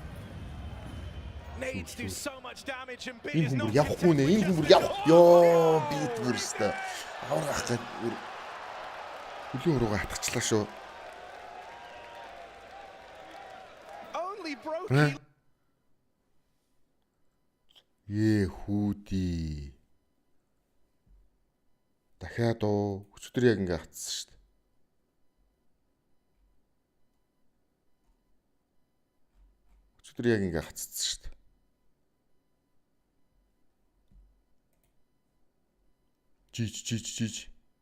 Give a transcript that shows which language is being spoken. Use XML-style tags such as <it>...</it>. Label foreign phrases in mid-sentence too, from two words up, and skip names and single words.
<en>Nades do so much damage and Bit is not only broken. Hootie.</en> <mn>Дахиад өчтөр яг ингээ хатсан шүү дээ. Өчтөр яг ингээ хатсан шүү дээ. Жиж.</mn>